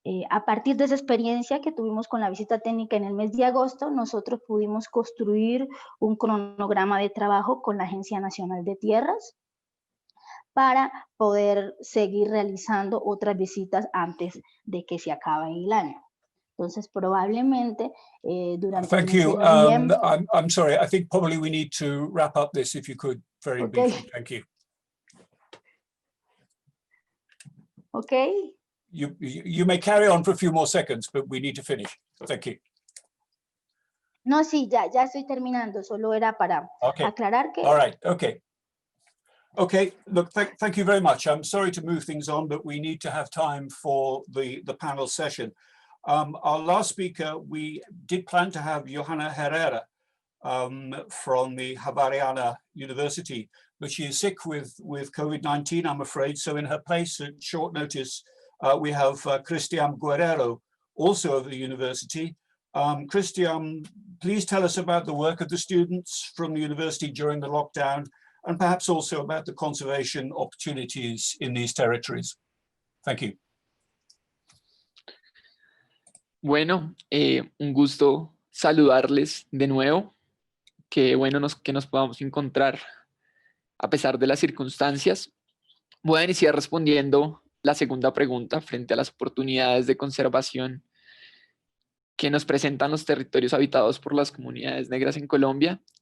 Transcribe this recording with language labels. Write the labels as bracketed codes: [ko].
[es] A partir de esa experiencia que tuvimos con la visita técnica en el mes de agosto, nosotros pudimos construir un cronograma de trabajo con la Agencia Nacional de Tierras para poder seguir realizando otras visitas antes de que se acabe el año. Entonces, probablemente durante [en] Thank [es] el mes [en] you. [es] de noviembre... [en] I'm sorry, I think probably we need to wrap up this if you could very briefly. Thank you. Okay. You may carry on for a few more seconds, but we need to finish. Thank you. [es] No, sí, ya estoy terminando. Solo era para aclarar que... [en] All right. Okay. Okay. Look, thank you very much. I'm sorry to move things on, but we need to have time for the panel session. Our last speaker, we did plan to have Johanna Herrera from the Javeriana University, but she is sick with COVID-19, I'm afraid. So in her place at short notice, we have Cristian Guerrero, also of the university. Cristian, please tell us about the work of the students from the university during the lockdown, and perhaps also about the conservation opportunities in these territories. Thank you. [es] Bueno, un gusto saludarles de nuevo. Qué bueno que nos podamos encontrar a pesar de las circunstancias. Voy a iniciar respondiendo la segunda pregunta frente a las oportunidades de conservación que nos presentan los territorios habitados por las comunidades negras en Colombia.